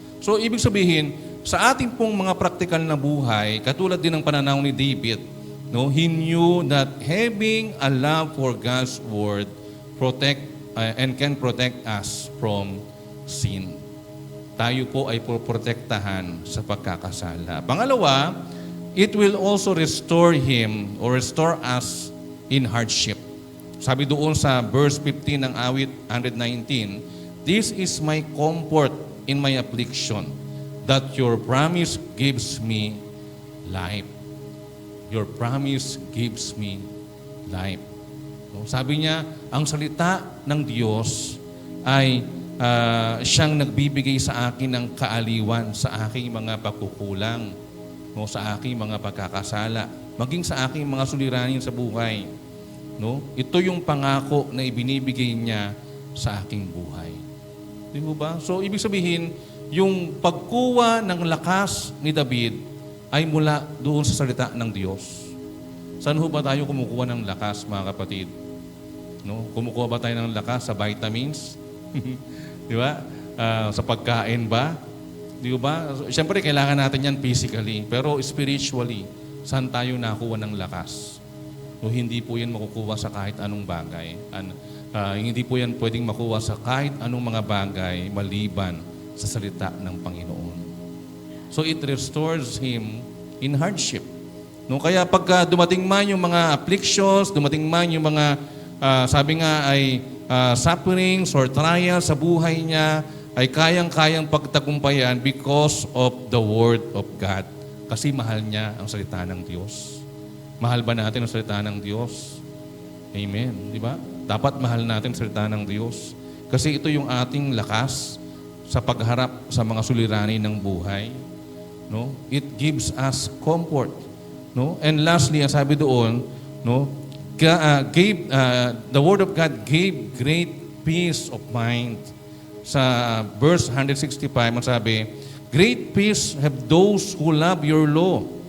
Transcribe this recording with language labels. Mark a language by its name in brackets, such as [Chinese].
[Filipino] So ibig sabihin, sa ating pong mga praktikal na buhay, katulad din ng pananaw ni David, no, [English] he knew that having a love for God's Word and can protect us from sin. [Filipino] Tayo po ay poprotektahan sa pagkakasala. Pangalawa, [English] it will also restore him or restore us in hardship. [Filipino] Sabi doon sa verse 15 ng awit 119, [English] "This is my comfort in my affliction, that your promise gives me life." Your promise gives me life. [Filipino] So, sabi niya, ang salita ng Diyos ay siyang nagbibigay sa akin ng kaaliwan sa aking mga pagkukulang, no, sa aking mga pagkakasala, maging sa aking mga suliranin sa buhay. No? Ito yung pangako na ibinibigay niya sa aking buhay. Di mo ba? So, ibig sabihin, yung pagkuha ng lakas ni David ay mula doon sa salita ng Diyos. Saan ho ba tayo kumukuha ng lakas, mga kapatid? No? Kumukuha ba tayo ng lakas sa vitamins? Di ba? Sa pagkain ba? Di ba? Siyempre, kailangan natin yan physically. Pero spiritually, saan tayo nakuha ng lakas? No, hindi po yan makukuha sa kahit anong bagay. Hindi po yan pwedeng makuha sa kahit anong mga bagay maliban sa salita ng Panginoon. [English] So it restores him in hardship. [Filipino] No, kaya pagka dumating man yung mga afflictions, dumating man yung mga, sabi nga ay [English] sufferings or trials [Filipino] sa buhay niya, ay kayang-kayang pagtagumpayan [English] because of the Word of God. [Filipino] Kasi mahal niya ang salita ng Diyos. Mahal ba natin ang salita ng Diyos? Amen. Di ba? Dapat mahal natin ang salita ng Diyos. Kasi ito yung ating lakas sa pagharap sa mga suliranin ng buhay. [English] No? It gives us comfort. No? And lastly, [Filipino] ang sabi doon, no, [English] the Word of God gave great peace of mind. [Filipino] Sa verse 165, ang sabi, [English] "Great peace have those who love your law.